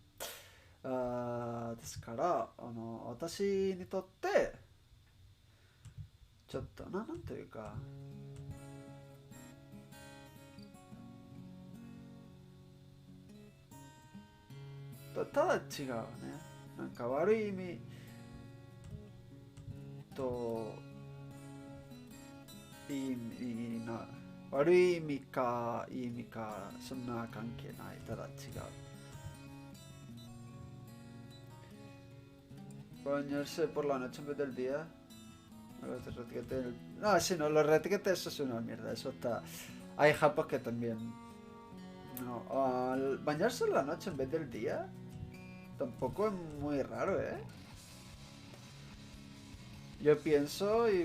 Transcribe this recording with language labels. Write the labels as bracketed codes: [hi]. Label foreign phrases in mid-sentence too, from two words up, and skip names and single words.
[ja] ですから私にとってちょっとなんというかただ違うね。なんか悪い意味といい意味な悪い意味かいい意味かそんな関係ない。ただ違う。 [es] Bañarse por la noche en vez del día. No, sí, no, los retequetes eso es una mierda. Eso está. Hay japos que también. No, bañarse en la noche en vez del día. Tampoco es muy raro, ¿eh? Yo pienso y...